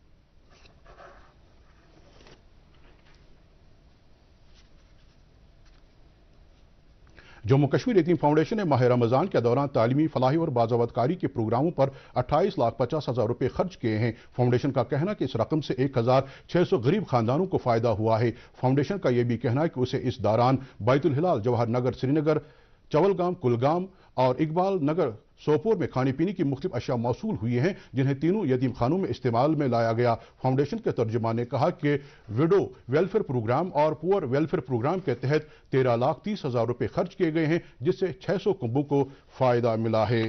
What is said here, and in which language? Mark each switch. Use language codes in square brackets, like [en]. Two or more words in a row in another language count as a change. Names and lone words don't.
[ur] جموں کشمیر یتیم فاؤنڈیشن نے ماہ رمضان کے دوران تعلیمی، فلاحی اور بازآباد کاری کے پروگراموں پر 28,50,000 روپے خرچ کیے ہیں۔ فاؤنڈیشن کا کہنا ہے کہ اس رقم سے 1,600 غریب خاندانوں کو فائدہ ہوا ہے۔ فاؤنڈیشن کا یہ بھی کہنا ہے کہ اسے اس دوران بیت الہلال، جواہر نگر سری نگر، چولگام کلگام اور اقبال نگر سوپور میں کھانے پینے کی مختلف اشیاء موصول ہوئی ہیں، جنہیں تینوں یتیم خانوں میں استعمال میں لایا گیا۔ فاؤنڈیشن کے ترجمان نے کہا کہ [en] widow welfare program [ur] اور [en] poor welfare program [ur] کے تحت 13,30,000 روپے خرچ کیے گئے ہیں، جس سے 600 کنبوں کو فائدہ ملا ہے۔